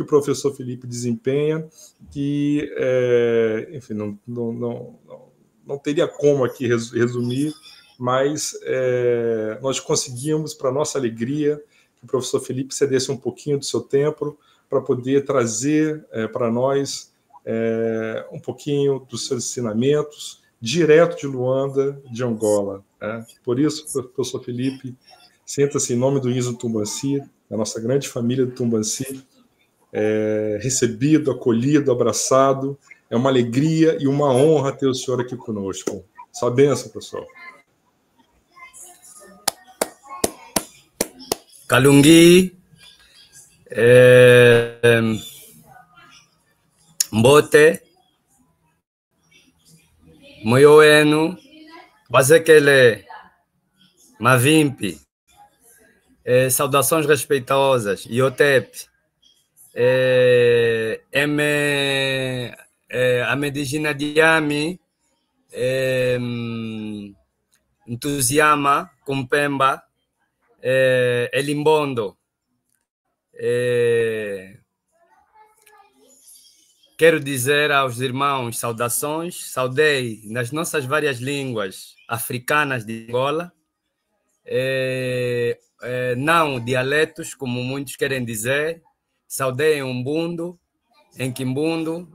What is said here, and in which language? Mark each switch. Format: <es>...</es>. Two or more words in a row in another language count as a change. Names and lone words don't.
<pt>professor Felipe desempenha, que, enfim, não teria como aqui resumir, mas nós conseguimos, para nossa alegria, que o professor Felipe cedesse um pouquinho do seu tempo para poder trazer para nós um pouquinho dos seus ensinamentos, direto de Luanda, de Angola, né? Por isso, professor Felipe, senta-se em nome do ISO Tumbanci, da nossa grande família do Tumbanci, recebido, acolhido, abraçado. É uma alegria e uma honra ter o senhor aqui conosco. Sua bênção, professor.</pt> <kmb>Kalungi, Mbote, Moyoenu, Wazekele, Mavimpi,</kmb> <pt>saudações respeitosas,</pt> <kmb>Iotep, Amedijina Diami, Ntuziama, Kumpemba, Elimbondo.</kmb> <pt>Quero dizer aos irmãos saudações, saudei nas nossas várias línguas africanas de Angola, não dialetos, como muitos querem dizer, saudei Umbundo, em Quimbundo.</pt>